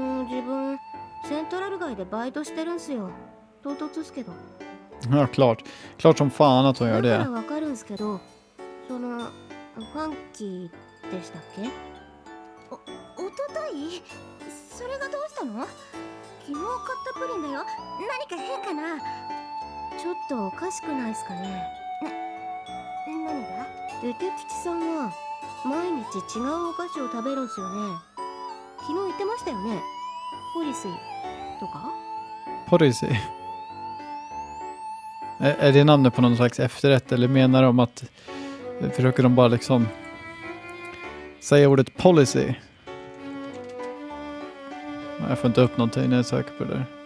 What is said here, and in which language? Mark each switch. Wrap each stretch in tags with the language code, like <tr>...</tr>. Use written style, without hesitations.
<ja>自分セントラル街でバイトしてるんすよ。唐突っすけど。</ja> <sv>Ja, klart som fan att hon gör</sv> <ja>だから</ja> <sv>det.</sv> <ja>わかるんすけど、ファンキーでしたっけ？おととい？それがどうしたの？昨日買ったプリンだよ。何か変かな？ちょっとおかしくないっすかね？何が？デテ吉さんは毎日違うお菓子を食べるんすよね。昨日言ってましたよね。ポリスイとか？</ja> <en>Policy.</en> <sv>Är det namnet på någon slags efterrätt, eller menar de att försöker de bara liksom säga ordet policy? Jag får inte upp någonting när jag söker på det.</sv>